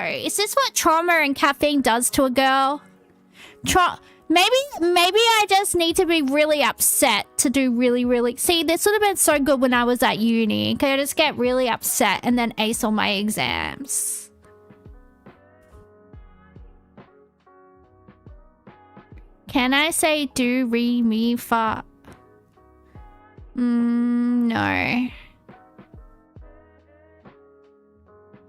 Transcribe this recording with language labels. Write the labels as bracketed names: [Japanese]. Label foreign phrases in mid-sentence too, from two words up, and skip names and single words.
[English] Is this what trauma and caffeine does to a girl? Maybe I just need to be really upset to do really... See, this would have been so good when I was at uni. Could I just get really upset and then ace all my exams? Can I say do, re, mi, fa? No.